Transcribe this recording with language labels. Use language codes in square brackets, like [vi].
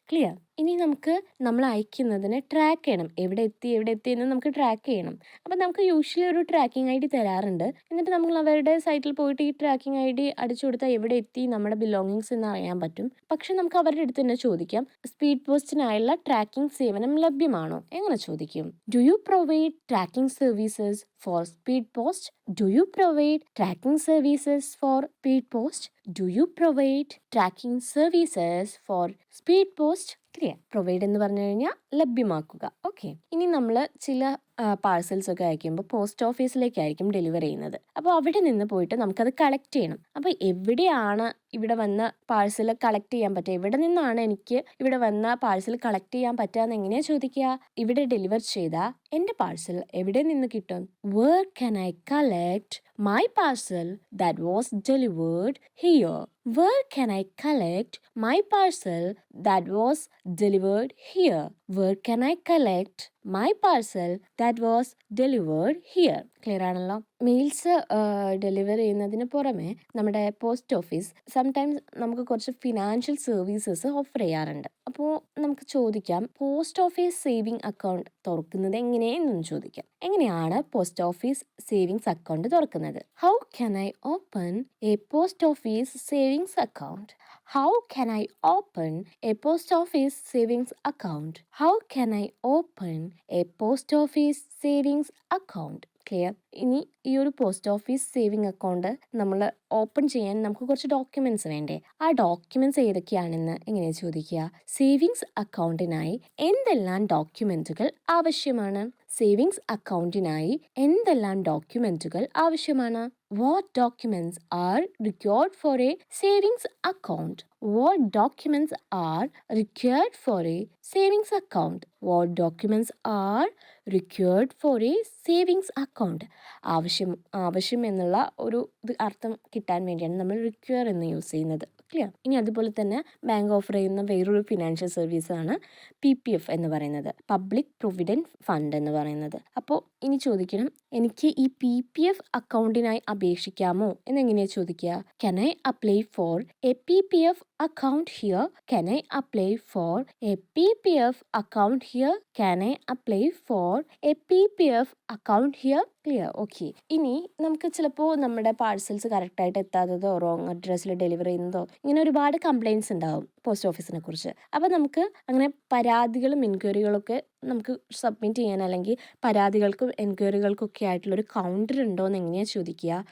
[en] Clear? [ml] ഇനി നമുക്ക് നമ്മൾ അയക്കുന്നതിന് ട്രാക്ക് ചെയ്യണം, എവിടെ എത്തി എന്ന് നമുക്ക് ട്രാക്ക് ചെയ്യണം. അപ്പം നമുക്ക് യൂഷ്വലി ഒരു ട്രാക്കിംഗ് ID തരാറുണ്ട്. എന്നിട്ട് നമ്മൾ അവരുടെ സൈറ്റിൽ പോയിട്ട് ഈ ട്രാക്കിംഗ് ID അടിച്ചു കൊടുത്താൽ എവിടെ എത്തി നമ്മുടെ ബിലോങ്ങിങ്സ് എന്ന് അറിയാൻ പറ്റും. പക്ഷെ നമുക്ക് അവരുടെ അടുത്ത് തന്നെ ചോദിക്കാം, സ്പീഡ് പോസ്റ്റിനായുള്ള ട്രാക്കിംഗ് സേവനം ലഭ്യമാണോ? എങ്ങനെ ചോദിക്കും? [en] Do you provide tracking services for speed post? Do you provide tracking services for speed post? Do you provide tracking services for speed post? Clear? [ml] Provide എന്ന് പറഞ്ഞു കഴിഞ്ഞാൽ ലഭ്യമാക്കുക. ഓക്കെ. ഇനി നമ്മൾ ചില പാഴ്സൽസ് ഒക്കെ അയക്കുമ്പോൾ പോസ്റ്റ് ഓഫീസിലേക്കായിരിക്കും ഡെലിവർ ചെയ്യുന്നത്. അപ്പോൾ അവിടെ നിന്ന് പോയിട്ട് നമുക്കത് കളക്ട് ചെയ്യണം. അപ്പോൾ എവിടെയാണ് ഇവിടെ വന്ന് പാഴ്സൽ കളക്ട് ചെയ്യാൻ പറ്റുക? എവിടെ നിന്നാണ് എനിക്ക് ഇവിടെ വന്ന പാഴ്സൽ കളക്ട് ചെയ്യാൻ പറ്റുക എന്ന് എങ്ങനെയാണ് ചോദിക്കുക? ഇവിടെ ഡെലിവർ ചെയ്ത എൻ്റെ പാഴ്സൽ എവിടെ നിന്ന് കിട്ടും? [en] Where can I collect my parcel that was delivered here? Where can I collect my parcel that was delivered here? Where can I collect my parcel that was delivered here? [ml] Clear ആണല്ലോ? Males deliver ചെയ്യുന്നതിന് പുറമെ നമ്മുടെ post office sometimes നമുക്ക് കുറച്ച് financial services offer ചെയ്യാറുണ്ട്. അപ്പോൾ നമുക്ക് ചോദിക്കാം, പോസ്റ്റ് ഓഫീസ് സേവിങ് അക്കൗണ്ട് തുറക്കുന്നത് എങ്ങനെയെന്ന് ചോദിക്കാം. എങ്ങനെയാണ് പോസ്റ്റ് ഓഫീസ് സേവിങ്സ് അക്കൗണ്ട് തുറക്കുന്നത്? [en] How can I open a post office savings account? How can I open a post office savings account? How can I open a post office savings account? Clear? [ml] ഇനി ഈ ഒരു post office saving account നമ്മൾ open ചെയ്യാൻ നമുക്ക് കുറച്ച് documents വേണ്ടേ? ആ documents ഏതൊക്കെയാണെന്ന് എങ്ങനെ ചോദിക്കുക? സേവിങ്സ് അക്കൗണ്ടിനായി എന്തെല്ലാം ഡോക്യുമെന്റുകൾ ആവശ്യമാണ്? സേവിങ്സ് അക്കൗണ്ടിനായി എന്തെല്ലാം ഡോക്യുമെന്റുകൾ ആവശ്യമാണ്? [en] What documents are required for a savings account? What documents are required for a savings account? What documents are required for a savings account? [ml] ആവശ്യം എന്നുള്ള ഒരു അർത്ഥം കിട്ടാൻ വേണ്ടിയാണ് നമ്മൾ റിക്വയർ എന്ന് യൂസ് ചെയ്യുന്നത്. [en] Clear? [ml] ഇനി അതുപോലെ തന്നെ ബാങ്ക് ഓഫർ ചെയ്യുന്ന വേറൊരു ഫിനാൻഷ്യൽ സർവീസാണ് PPF എന്ന് പറയുന്നത്, പബ്ലിക് പ്രൊവിഡൻറ്റ് ഫണ്ട് എന്ന് പറയുന്നത്. അപ്പോൾ ഇനി ചോദിക്കണം, എനിക്ക് ഈ PPF അക്കൗണ്ടിനായി അപേക്ഷിക്കാമോ എന്നെങ്ങനെയാണ് ചോദിക്കുക? [en] Can I apply for a PPF account here? Can I apply for a PPF account here? Can I apply for a PPF account here? Clear? Okay. [ml] ഇനി നമുക്ക് ചിലപ്പോൾ നമ്മുടെ പാഴ്സൽസ് കറക്റ്റായിട്ട് എത്താത്തതോ റോങ് അഡ്രസ്സിൽ ഡെലിവർ ചെയ്യുന്നതോ ഇങ്ങനെ ഒരുപാട് കംപ്ലയിൻറ്റ്സ് ഉണ്ടാവും പോസ്റ്റ് ഓഫീസിനെ കുറിച്ച്. അപ്പോൾ നമുക്ക് അങ്ങനെ പരാതികളും എൻക്വയറികളൊക്കെ നമുക്ക് സബ്മിറ്റ് ചെയ്യാൻ, അല്ലെങ്കിൽ പരാതികൾക്കും എൻക്വയറികൾക്കൊക്കെ ആയിട്ടുള്ളൊരു കൗണ്ടർ ഉണ്ടോ എന്ന് എങ്ങനെയാണ് ചോദിക്കുക?